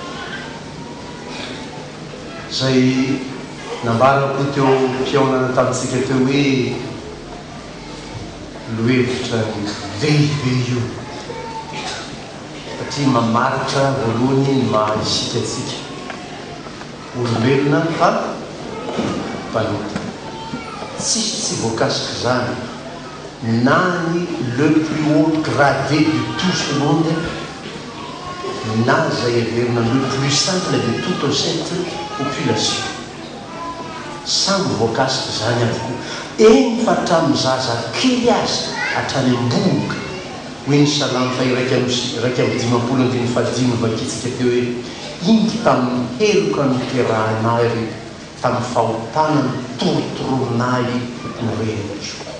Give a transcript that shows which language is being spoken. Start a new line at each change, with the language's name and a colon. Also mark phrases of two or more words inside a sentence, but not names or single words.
Malagasy: Zay nambarako teo mpiaonana tamintsika teo hoe lohevitra lehibe io satria mamaritra voalohany ny mahisikatsika olombelona fa mpanota. Tsisy tsy voakasiky zany na ny
French: le plus haut gradé de tout ce monde
Malagasy: na zay averina
French: le plus simple de toute cette population.
Malagasy: Samy voakasiky zany avokoa. Eny fa hatramin'ny zaza kely azy hatrany am-boka hoe ny salamy fa raiky amin'ny 5:5 vakitsika teo hoe ingy tamin'ny heloka ny terahanay tamin'ny fahotana ny torotororonay no rehetro.